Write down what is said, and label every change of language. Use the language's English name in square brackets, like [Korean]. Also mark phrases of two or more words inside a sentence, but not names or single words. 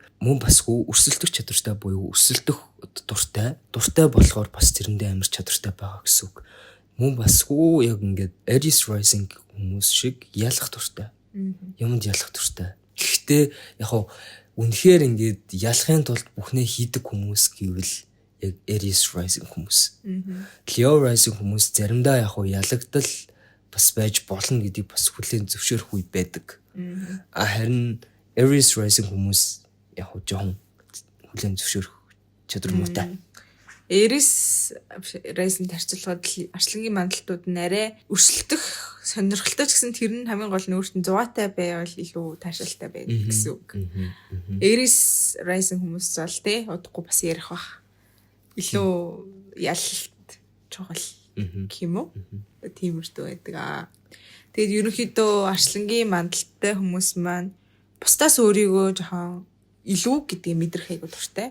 [Mongolian] Мөн басгүй өрсөлдөх чадвартай буюу өрсөлдөх дуртай болохоор бас тэрэндээ амар чадвартай байгаа гэсэн үг. Мөн басгүй яг ингээд [English] Aries rising [Mongolian] хүмүүс шиг ялах дуртай. Юмд ялах дуртай. Гэхдээ яг хав үнэхээр ингээд ялахын тулд бүхнээ хийдэг хүмүүс гэвэл яг [English] Aries rising [Mongolian] хүмүүс. [English] Leo rising [Mongolian] хүмүүс заримдаа яг ялагдал бас байж болно гэдгийг бас хүлээн зөвшөөрөх үе байдаг. Харин [English] Aries rising [Mongolian] хүмүүс яг жоон хүлээн зөвшөөрөх чадвар муутай. [English] Aries rising [Mongolian] харьцуулахад арслангийн мандалтууд нь арай өрсөлдөх сонирхолтой ч гэсэн тэр нь хамгийн гол нь өөртөө зугаатай байвал илүү таашаалтай байдаг гэсэн үг. [English] Aries rising [Mongolian] хүмүүс бол тий удахгүй бас ярих бах. Илүү ялалт чухал гэх юм уу? Тиймэрхүү байдаг. Тэгээд ерөнхийдөө арслангийн мандалттай хүмүүс маань бусдаас өөрийгөө жоохон илүү гэдгийг мэдрэх айгуу дуртай.